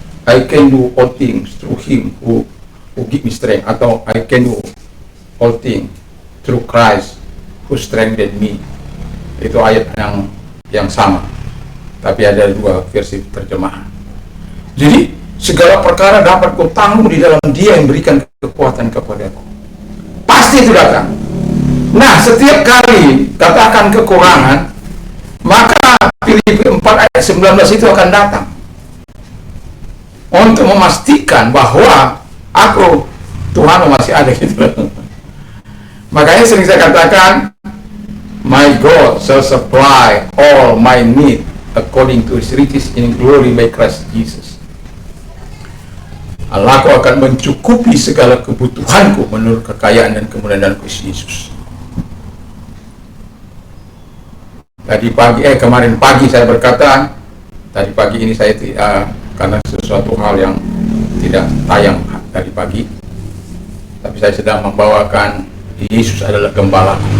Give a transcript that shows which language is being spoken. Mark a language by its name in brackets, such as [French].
[English] I can do all things through him who give me strength, atau I can do all things through Christ who strengthen me. Itu ayat yang sama. [Indonesian] tapi ada dua versi terjemahan. Jadi segala perkara dapat kau tanggung di dalam Dia yang berikan kekuatan kepadaku. Pasti itu datang. Nah, setiap kali katakan kekurangan, maka Filipi 4 ayat 19 itu akan datang untuk memastikan bahwa Tuhan masih ada gitu. [English] Makanya sering saya katakan, my God shall supply all my need according to His riches in glory by Christ Jesus. [Indonesian] Allahku akan mencukupi segala kebutuhanku menurut kekayaan dan kemuliaan dalam Kristus Yesus. Kemarin pagi saya berkata, tadi pagi ini saya karena sesuatu hal yang tidak tayang tadi pagi, tapi saya sedang membawakan Yesus adalah gembala.